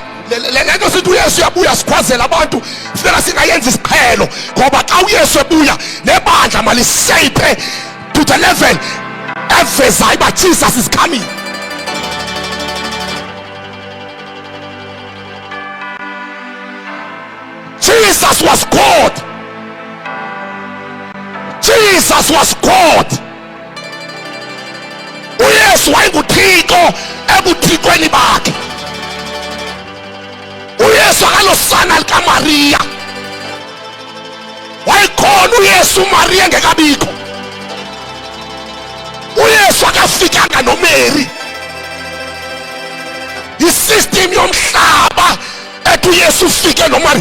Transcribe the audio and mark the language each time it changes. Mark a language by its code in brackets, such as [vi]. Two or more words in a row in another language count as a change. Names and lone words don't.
[xh] le nto sithi uYesu uyabuya sikhwazela abantu sifika singayenza isiqhelo ngoba xa uYesu ebuya nebandla malishape [en] to the level [xh] evezayo uba [en] Jesus is coming. Jesus was God. Jesus was God. [xh] uYesu wayenguThixo ebuthixweni bakhe. uYesu akalosana likaMariya. wayekhona uYesu uMariya engekabikho. uYesu akafikanga noMary. isystem yomhlaba ethi uYesu ufike noMariya.